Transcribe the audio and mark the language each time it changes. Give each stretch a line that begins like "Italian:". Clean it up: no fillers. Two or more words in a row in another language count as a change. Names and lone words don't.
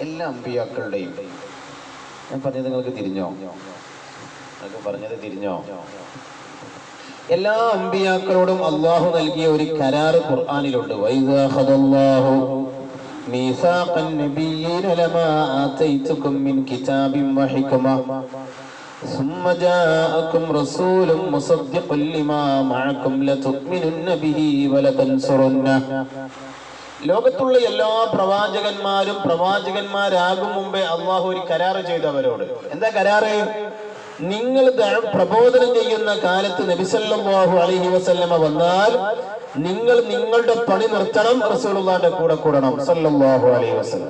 Malayalam: എല്ലാ അമ്പിയാക്കളുടെയും. ഞാൻ പറഞ്ഞത് നിങ്ങൾക്ക് തിരിഞ്ഞോ? നിങ്ങൾക്ക് പറഞ്ഞത് തിരിഞ്ഞോ? എല്ലാ അമ്പിയാക്കളോടും അള്ളാഹു നൽകിയ ഒരു കരാറ് ഖുർആനിലുണ്ട്.
Arabic: وإذ أخذ الله ميثاق النبيين لما آتيتكم من كتاب وحكمة ثم جاءكم رسول مصدق لما معكم لتؤمنن به ولتنصرنه.
Malayalam: ലോകത്തുള്ള എല്ലാ പ്രവാചകന്മാരും പ്രവാചകന്മാരാകും മുമ്പേ അള്ളാഹു ഒരു കരാറ് ചെയ്തവരോട്. എന്താ കരാറ്? നിങ്ങൾ പ്രബോധനം ചെയ്യുന്ന കാലത്ത് നബി
Arabic: صلى الله عليه وسلم
Malayalam: വന്നാൽ നിങ്ങൾ നിങ്ങളുടെ പണി നിർത്തണം, റസൂലുള്ളാഹിന്റെ കൂടെ കൂടണം
Arabic: صلى الله عليه وسلم.